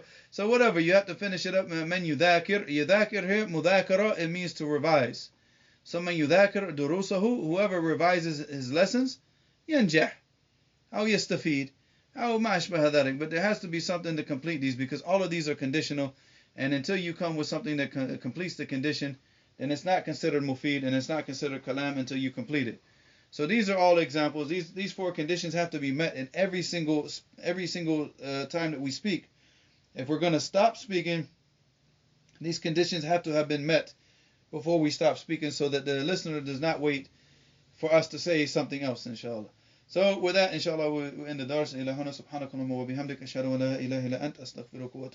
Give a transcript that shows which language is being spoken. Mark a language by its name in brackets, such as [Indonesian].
[English] So whatever, you have to finish it up. [Arabic] من يذاكر [English] here, مذاكرة, it means to revise. So [Arabic] من يذاكر دروسه, [English] whoever revises his lessons, [Arabic] ينجح أو يستفيد أو ما أشبه ذلك. [English] But there has to be something to complete these, because all of these are conditional, and until you come with something that completes the condition, then it's not considered mufid, and it's not considered kalam until you complete it. So these are all examples. These four conditions have to be met in every single time that we speak. If we're going to stop speaking, these conditions have to have been met before we stop speaking, so that the listener does not wait for us to say something else, inshallah. So with that, inshallah, we'll end the dars. [Arabic] إلى هنا سبحانك اللهم وبحمدك أشهد أن لا إله إلا أنت أستغفرك وأتوب